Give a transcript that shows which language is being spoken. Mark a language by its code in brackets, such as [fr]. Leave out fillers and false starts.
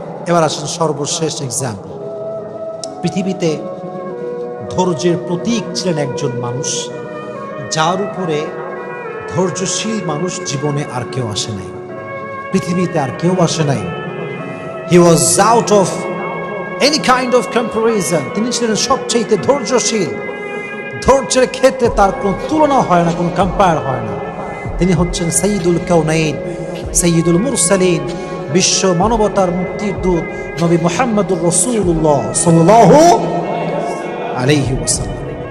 [bn] এবার আসুন সর্বশেষ এক্সাম্পল। পৃথিবীতে ধৈর্যের প্রতীক ছিলেন একজন মানুষ, যার উপরে ধৈর্যশীল মানুষ জীবনে আর কেউ আসে নাই, পৃথিবীতে আর কেউ আসে নাই। [en] He was out of any kind of comparison. [bn] তিনি ছিলেন সবচেয়ে ধৈর্যশীল। ধৈর্যের ক্ষেত্রে তার কোনো তুলনা হয় না, কোনো কম্পেয়ার হয় না। তিনি হচ্ছেন সাইয়্যিদুল কাউনাইন, সাইয়্যিদুল মুরসালিন, বিশ্ব মানবতার মুক্তির দূত নবী মুহাম্মদুর রাসূলুল্লাহ সাল্লাল্লাহু আলাইহি ওয়াসাল্লাম।